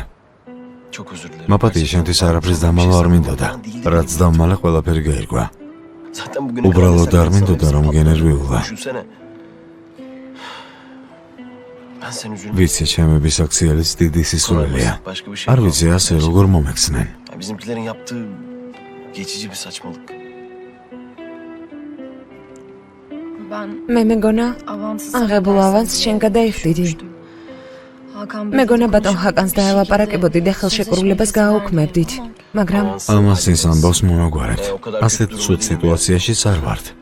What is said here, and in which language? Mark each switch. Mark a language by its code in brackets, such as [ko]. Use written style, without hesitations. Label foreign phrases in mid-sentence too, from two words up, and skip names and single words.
[ka] მაპატია შენთვის არაფრის დამალვა არ მინდოდა. რაც დამალე ყველაფერი გაირკვა. უბრალოდ არ მინდოდა რომ გენერვიულა. ვიცი ჩემი ბისექსუალის დიდი სისულელია. არ ვიცი ასე როგორ მომექცნენ. [tr] Bizimkilerin yaptığı geçici bir saçmalık. [ka] მე მეგონა აღებულ ავანს შენ გადაიხდიდი. მეგონა ბატონ ჰაკანს დაელაპარაკებოდი და ხელშეკრულებას გააუქმებდით, მაგრამ ამას ის ამბავს მომაგვარებთ. ასეთ ცუდ სიტუაციაში არ ვართ.